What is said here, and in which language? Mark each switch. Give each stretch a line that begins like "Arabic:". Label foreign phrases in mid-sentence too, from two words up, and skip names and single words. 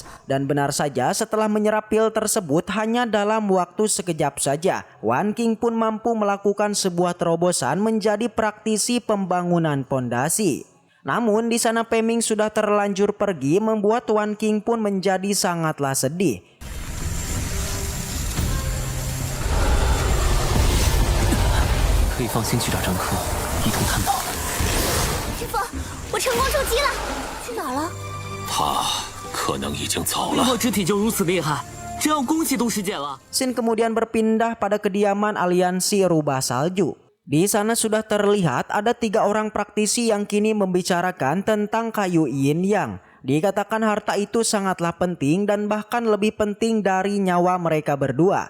Indonesian: Dan benar saja setelah menyerap pil tersebut hanya dalam waktu sekejap saja, Wan King pun mampu melakukan sebuah terobosan menjadi praktisi pembangunan pondasi. Namun di sana Peming sudah terlanjur pergi membuat Wan King pun menjadi sangatlah sedih.
Chinese: 可以放心去找张科，一同探讨了。师傅，我成功出击了，去哪儿了？他可能已经走了。灵火之体就如此厉害，真要恭喜杜师姐了。
Indonesian: Scene kemudian berpindah pada kediaman aliansi rubah salju. Di sana sudah terlihat ada 3 orang praktisi yang kini membicarakan tentang kayu yin yang. Dikatakan harta itu sangatlah penting dan bahkan lebih penting dari nyawa mereka berdua.